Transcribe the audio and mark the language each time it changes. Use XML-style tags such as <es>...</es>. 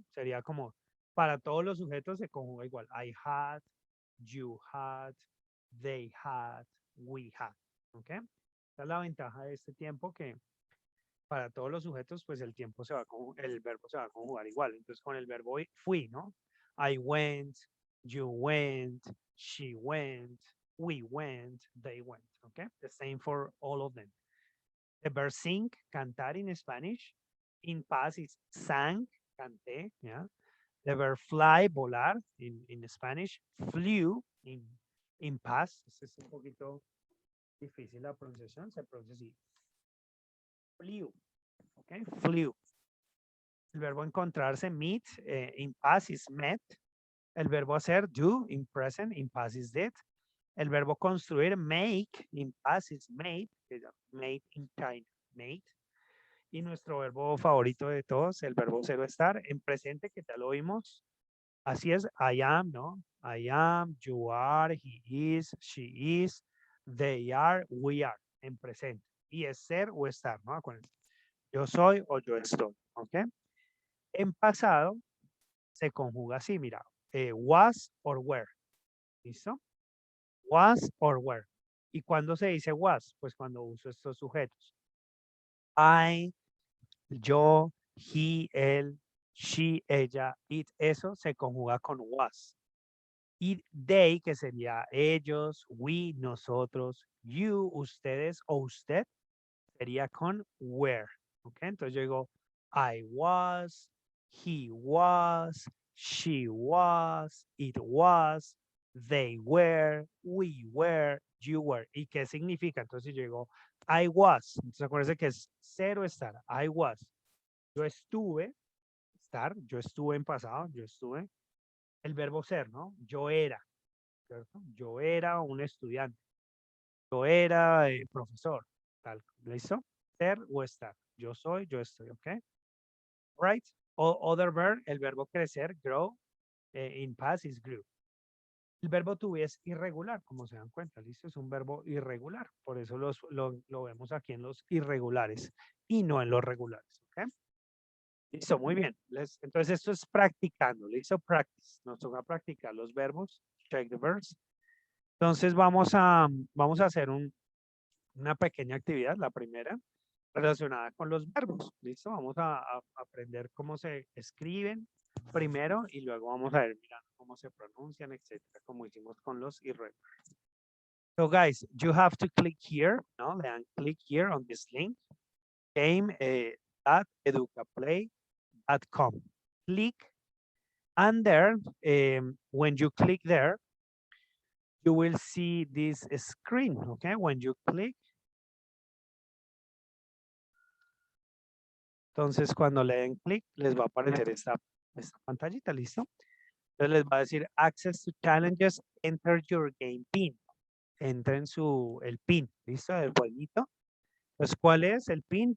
<es>Sería como, para todos los sujetos se conjuga igual.</es> <en>I had, you had, they had, we had,</en> <es>¿ok? Esa es la ventaja de este tiempo, que para todos los sujetos, pues el tiempo se va a el verbo se va a conjugar igual. Entonces, con el verbo fui, ¿no?</es> <en>I went, you went, she went, we went, they went, okay? The same for all of them. The verb sing, cantar in Spanish. In past is sang, canté, yeah. The verb fly, volar in Spanish. Flew in past.</en> <es>Este es un poquito difícil la pronunciación, se pronuncia así.</es> <en>Flew, okay, flew.</en> <es>El verbo encontrarse,</es> <en>meet, in past is met.</en> <es>El verbo hacer,</es> <en>do, in present, in past is did.</en> <es>El verbo construir,</es> <en>make, in past is made, made in China, made.</en> <es>Y nuestro verbo favorito de todos, el verbo cero estar, en presente, que ya lo vimos. Así es,</es> <en>I am,</en> <es>¿no? I am, you are, he is, she is, they are, we are, en presente. Y es ser o estar, ¿no? Acuérdense. Yo soy o yo estoy, ¿ok? En pasado se conjuga así, mira,</es> <en>was or were,</en> <es>¿listo?</es> <en>Was or were.</en> <es>¿Y cuándo se dice was? Pues cuando uso estos sujetos. I, yo, he, él, she, ella, it, eso se conjuga con was. Y they, que sería ellos, we, nosotros, you, ustedes o usted, sería con were. ¿Ok? Entonces yo digo,</es> <en>I was, he was, she was, it was, they were, we were, you were.</en> <es>¿Y qué significa? Entonces yo digo,</es> <en>I was.</en> <es>Entonces acuérdense que es cero estar.</es> <en>I was.</en> <es>Yo estuve, estar, yo estuve en pasado, yo estuve. El verbo ser, ¿no? Yo era, ¿cierto? Yo era un estudiante. Yo era profesor. Tal, ¿listo? Ser o estar. Yo soy, yo estoy, ¿ok?</es> <en>Right? Other verb,</en> <es>el verbo crecer,</es> <en>grow, in past is grew.</en> <es>El verbo to be es irregular, como se dan cuenta, ¿listo? Es un verbo irregular, por eso lo vemos aquí en los irregulares y no en los regulares, ¿ok? Listo, muy bien. Entonces esto es practicando, ¿listo? Practice. Nos toca practicar los verbos,</es> <en>check the verbs.</en> <es>Entonces vamos a hacer una pequeña actividad, la primera, relacionada con los verbos. ¿Listo? Vamos a aprender cómo se escriben primero y luego vamos a ver mirando cómo se pronuncian, etcétera, como hicimos con los irregulares.</es> <en>So guys, you have to click here, ¿no?</en> <es>Le dan</es> <en>click here on this link, game.educaplay.com. Click, and there, when you click there, you will see this screen, okay? When you click,</en> <es>entonces cuando le den clic, les va a aparecer esta pantallita, ¿listo? Entonces les va a decir</es> <en>Access to Challenges, enter your game pin.</en> <es>Entren el pin, ¿listo? El jueguito. Pues, ¿cuál es el pin?</es>